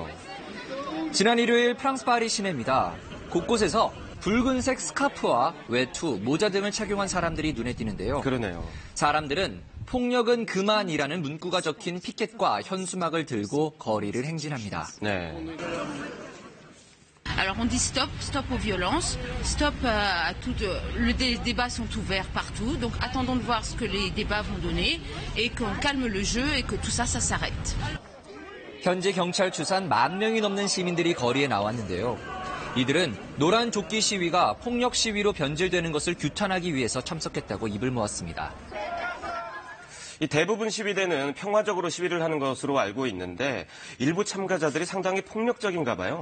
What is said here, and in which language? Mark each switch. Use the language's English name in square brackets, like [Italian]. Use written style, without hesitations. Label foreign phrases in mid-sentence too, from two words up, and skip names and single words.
[Korean] 지난 일요일 프랑스 파리 시내입니다. 곳곳에서 붉은색 스카프와 외투, 모자 등을 착용한 사람들이 눈에 띄는데요. 그러네요. 사람들은 폭력은 그만이라는 문구가 적힌 피켓과 현수막을 들고 거리를 행진합니다. 네. [French] Alors on dit stop, stop aux violences, stop à tout. Les débats sont ouverts partout, donc attendons de voir ce que les débats vont donner et qu'on calme le jeu et que tout ça s'arrête. [Korean] 현재 경찰 추산 10,000명이 넘는 시민들이 거리에 나왔는데요. 이들은 노란 조끼 시위가 폭력 시위로 변질되는 것을 규탄하기 위해서 참석했다고 입을 모았습니다. 이 대부분 시위대는 평화적으로 시위를 하는 것으로 알고 있는데 일부 참가자들이 상당히 폭력적인가 봐요.